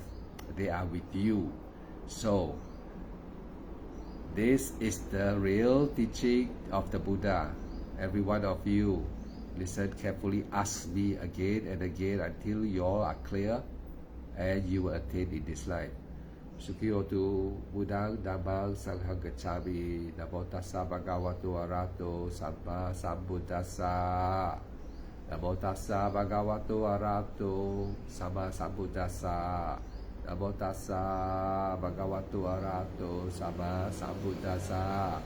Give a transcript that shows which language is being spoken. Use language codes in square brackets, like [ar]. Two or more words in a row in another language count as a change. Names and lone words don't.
[en] They are with you. So this is the real teaching of the Buddha. Every one of you, listen carefully, ask me again and again until you all are clear, and you will attain in this life. [pi] Sukhi hotu, Buddhang Dhammang Sanghang Gacchami. Namo tassa bhagavato arahato samma sambuddhassa. Namo tassa bhagavato arahato samma sambuddhassa. Namo tassa bhagavato arahato samma sambuddhassa.